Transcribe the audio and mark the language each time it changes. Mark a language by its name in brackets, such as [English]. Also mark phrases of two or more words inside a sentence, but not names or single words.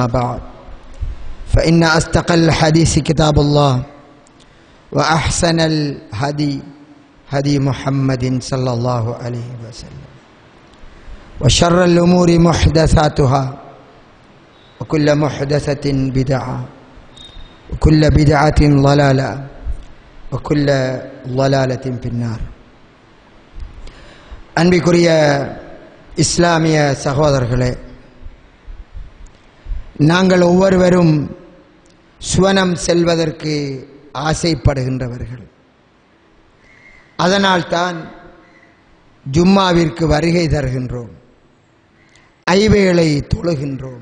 [Arabic] بعد فإن أصدق الحديث كتاب الله وأحسن الهدي هدي محمد صلى الله عليه وسلم وشر الأمور محدثاتها وكل محدثة بدعة وكل بدعة ضلالة وكل ضلالة في النار. [Tamil] அன்பிற்குரிய இஸ்லாமிய சகோதரர்களே, நாங்கள் ஒவ்வொருவரும் சுவனம் செல்வதற்கு ஆசைப்படுகின்றவர்கள். அதனால்தான் ஜும்மாவிற்கு வருகை தருகின்றோம், ஐவேளை தொழுகின்றோம்.